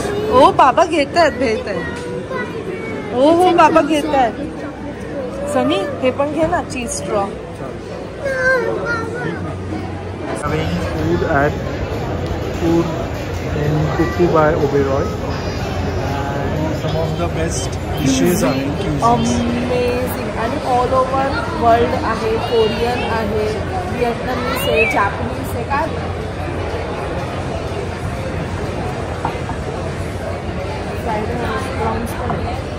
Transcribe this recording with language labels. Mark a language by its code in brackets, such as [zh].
[mr] हो बाबा घेत आहेत भेट आहे. हो हो बाबा घेत आहेत. सनी हे पण घे ना चीज straw. [en] Having food at food in Kuku by Oberoi, and some of the best dishes are amazing. आणि all over world आहे. [mr] कोरियन आहे, व्हिएतनामीज आहे, जॅपनीज आहे. काय प्रॉन्स पण आहे.